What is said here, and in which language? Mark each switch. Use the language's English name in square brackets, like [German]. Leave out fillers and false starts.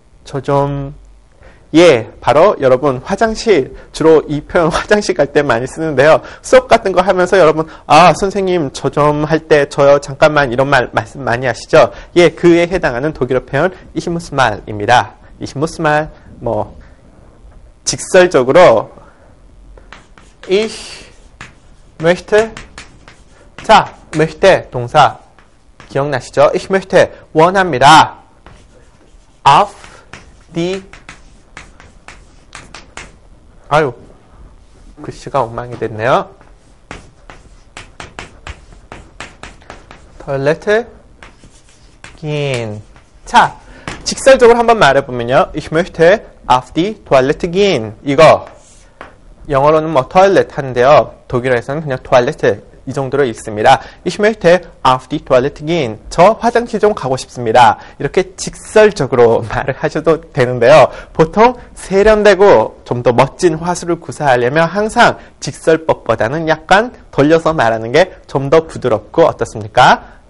[Korean] 저 좀 예, 바로 여러분 화장실, 주로 이 표현 화장실 갈 때 많이 쓰는데요. 수업 같은 거 하면서 여러분 선생님 저 좀 할 때 저요 잠깐만 이런 말씀 많이 하시죠. 예, 그에 해당하는 독일어 표현 [German] Ich muss mal [Korean] 입니다. [German] Ich muss mal 직설적으로 Ich möchte möchte [Korean] 동사 기억나시죠? [German] Ich möchte 원합니다. Auf die [Korean] 글씨가 엉망이 됐네요. [German] Toilette gehen. [Korean] 자, 직설적으로 한번 말해보면요. [German] Ich möchte auf die Toilette gehen. [Korean] 이거 영어로는 toilet 하는데요. 독일어에서는 그냥 Toilette 이 정도로 읽습니다. [German] Ich möchte auf die Toilette gehen. [Korean] 저 화장실 좀 가고 싶습니다. 이렇게 직설적으로 말을 하셔도 되는데요. 보통 세련되고 좀 더 멋진 화술을 구사하려면 항상 직설법보다는 약간 돌려서 말하는 게 좀 더 부드럽고 어떻습니까?